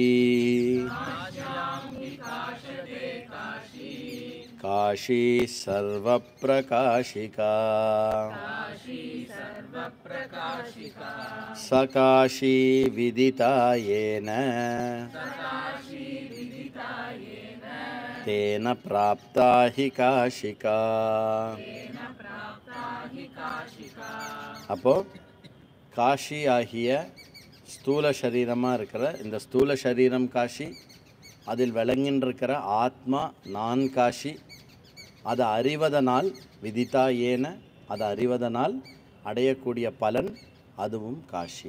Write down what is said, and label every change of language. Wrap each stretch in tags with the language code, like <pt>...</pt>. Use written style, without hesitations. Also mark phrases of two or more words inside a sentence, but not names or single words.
<sa>काशी सर्वप्रकाशिका स काशी विदिता येन तेन प्राप्ता हि काशिका।</sa> <ta>அப்போ காஷி ஆகிய ஸ்தூல சரீரமாக இருக்கிற இந்த ஸ்தூல சரீரம் காஷி, அதில் விளங்கின்றிருக்கிற ஆத்மா நான் காஷி. அதை அறிவதனால்</ta> <sa>विदिता येन,</sa> <ta>அதை அறிவதனால் அடையக்கூடிய பலன் அதுவும் காஷி.</ta>